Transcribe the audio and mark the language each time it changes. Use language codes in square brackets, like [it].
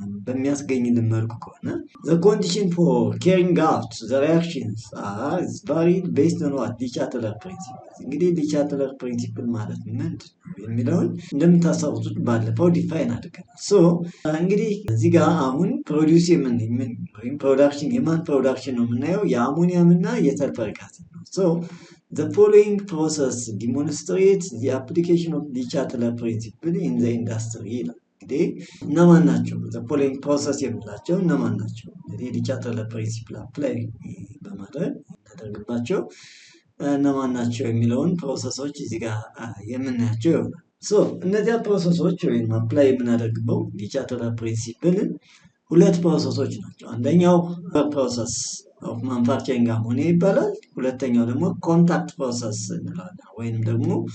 [am] በሚያስገኝልን መልኩ ከሆነ [en] the condition for carrying out the reactions are varied based on what ዲቻትለር [am] ፕሪንሲፕል። እንግዲህ ዲቻትለር ፕሪንሲፕል ማለት ምንድን ነው የሚለውን እንደምታስታውሱት ባለፈው ዲፋይን አድርገናል። እንግዲህ እዚህ ጋር አሁን ፕሮዲውስ ወይም ፕሮዳክሽን የማን ፕሮዳክሽን ነው የምናየው? የአሞኒየም እና የሰልፈሪክ አሲድ ነው። [en] The following process demonstrates the application of ዲቻትለር principle in the industry [am] ይላል። እንግዲህ እነማን ናቸው? the following process የምንላቸው እነማን ናቸው? እንግዲህ ዲቻትለር principle አፕላይ በማድረግ እናደርግባቸው እነማን ናቸው የሚለውን ፕሮሰሶች እዚህ ጋር የምናያቸው ይሆናል። እነዚያ ፕሮሰሶች ወይም አፕላይ የምናደርግበው ዲቻትለር principle ሁለት ፕሮሰሶች ናቸው። አንደኛው ፕሮሰስ ኦፍ ማኑፋክቸሪንግ አሞኒያ ይባላል። ሁለተኛው ደግሞ ኮንታክት ፕሮሰስ እንላለን ወይም ደግሞ